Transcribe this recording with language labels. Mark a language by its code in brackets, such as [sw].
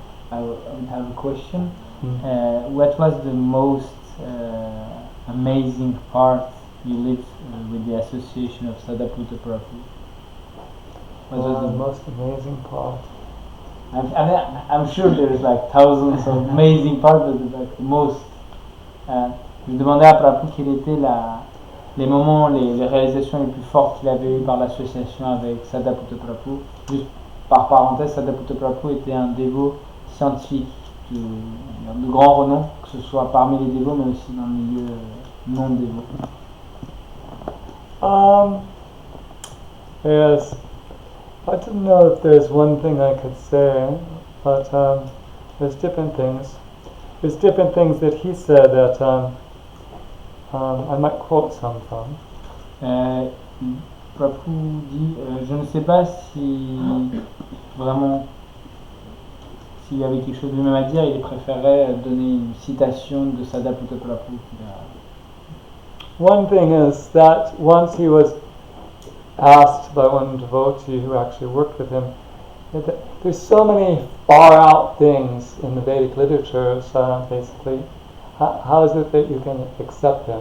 [en] I would have a question. What was the most amazing part you lived with the association of Sadaputa Prabhu? What was The the most amazing part. I'm sure there's like thousands of amazing parts, but like the most. [fr] Je demandais à Prabhu quels étaient les moments, les réalisations les plus fortes qu'il avait eues par l'association avec Sadaputa Prabhu. Juste par parenthèse, Sadaputa Prabhu était un dévot scientifique de grand renom, que ce soit parmi les dévots, mais aussi dans le milieu non dévot. [en] Yes, I don't know if there's one thing I could say, but there's different things. There's different things that he said that I might quote some from. [fr] Prabhu dit, je ne sais pas si vraiment s'il y avait quelque chose de même à dire, il préférait donner une citation de Sadaputta Prabhu. [en] One thing is that once he was asked by one devotee who actually worked with him, that there's so many far out things in the Vedic literature, basically. How is it that you can accept them?